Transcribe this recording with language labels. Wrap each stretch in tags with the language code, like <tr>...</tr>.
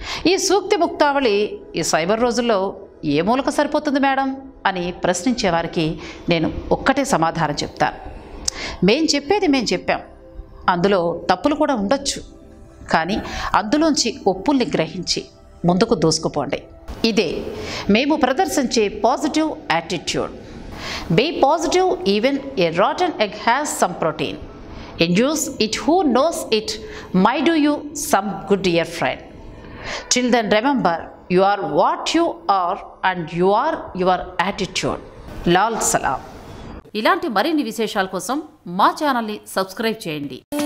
<te>ఈ సూక్తి ముక్తావళి ఈ సైబర్ రోజుల్లో ఏ మూలక సరిపోతుంది మేడం అని ప్రశ్నించేవారికి నేను ఒక్కటే సమాధానం చెప్తాను. మేం చెప్పేది మేం చెప్పాం, అందులో తప్పులు కూడా ఉండొచ్చు, కానీ అందులోంచి ఒప్పుల్ని గ్రహించి ముందుకు దూసుకుపోండి. ఇదే మేము ప్రదర్శించే positive attitude.</te> <en>Be positive, even a rotten egg has some protein. Induce it who knows it might do you some good, dear friend. Till then, remember, you are what you are and you are your attitude. Lal Salam.</en> <te>ఇలాంటి మరిన్ని విశేషాల కోసం మా ఛానల్ని subscribe చేయండి.</te>